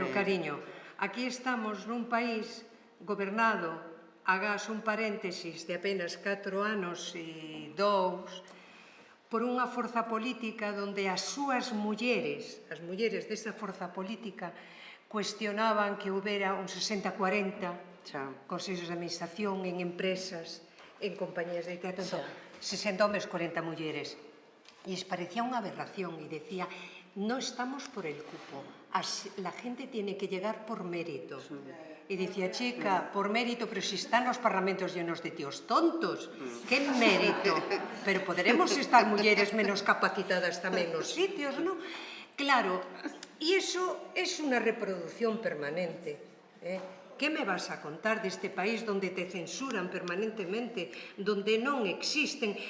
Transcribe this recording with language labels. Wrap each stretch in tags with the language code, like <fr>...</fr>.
<gl>Pero, cariño, aquí estamos nun país gobernado,</gl> <es>hagas un paréntesis de apenas</es> <gl>4 anos e 2, por unha forza política donde as súas mulleres, as mulleres desa forza política, cuestionaban que houbera un 60-40 consellos de administración en empresas, en compañías de teatro, 60 homes, 40 mulleres.</gl> <es>E les parecía</es> <gl>unha aberración</gl> <es>e decía, no estamos por el cupo, la gente tiene que llegar por mérito. Y decía, chica, por mérito, pero si están los parlamentos llenos de tíos tontos, ¿qué mérito?</es> <gl>Pero poderemos estar mulleres menos capacitadas tamén nos sitios, ¿no?</gl> <es>Claro, y eso es una reproducción permanente. ¿Qué me vas a contar deste país donde te censuran permanentemente, donde non existen?</es>